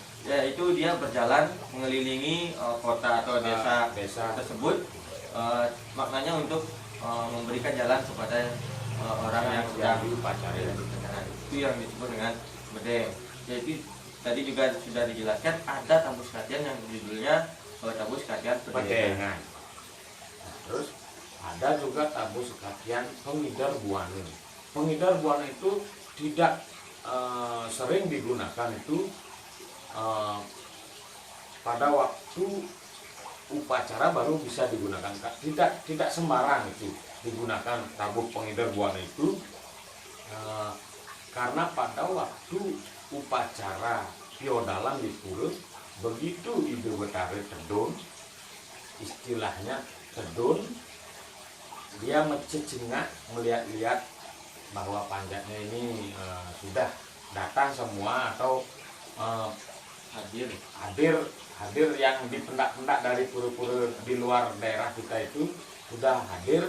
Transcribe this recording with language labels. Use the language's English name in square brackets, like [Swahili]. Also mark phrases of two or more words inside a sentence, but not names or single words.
[Indonesian] Ya, itu dia berjalan mengelilingi kota atau desa tersebut, maknanya untuk memberikan jalan kepada orang yang sedang diupacarai. itu yang disebut dengan medeng. Jadi tadi juga sudah dijelaskan ada tabu sekatian yang judulnya tabu sekatian Pedengan. Terus ada juga tabu sekatian pengidar buana. Pengidar buana itu tidak sering digunakan itu pada waktu upacara baru bisa digunakan. Tidak sembarang itu digunakan tabu pengidar buana itu karena pada waktu upacara piodalan di Pura, begitu Ibu Betari tedun, istilahnya tedun, dia mencecingak melihat-lihat bahwa panjatnya ini sudah datang semua atau hadir yang dipendak-pendak dari pura-pura di luar daerah kita itu sudah hadir.